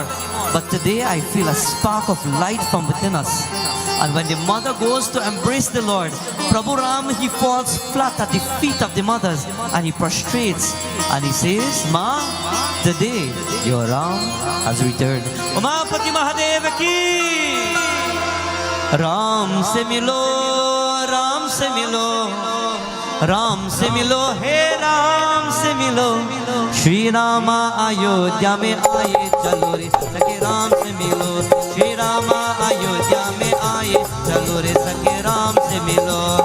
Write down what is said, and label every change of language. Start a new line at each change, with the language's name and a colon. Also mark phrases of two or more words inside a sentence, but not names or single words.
English: But today I feel a spark of light from within us. And when the mother goes to embrace the Lord, Prabhu Ram, he falls flat at the feet of the mothers and he prostrates and he says, Ma, today your Ram has returned.
Hindi: उमापति महादेव की राम से मिलो, राम से मिलो, राम से मिलो, हे राम से मिलो. श्री रामा अयोध्या में आए, चलो रे सखे राम से मिलो. श्री रामा अयोध्या में आए, चलो रे सखे राम से मिलो.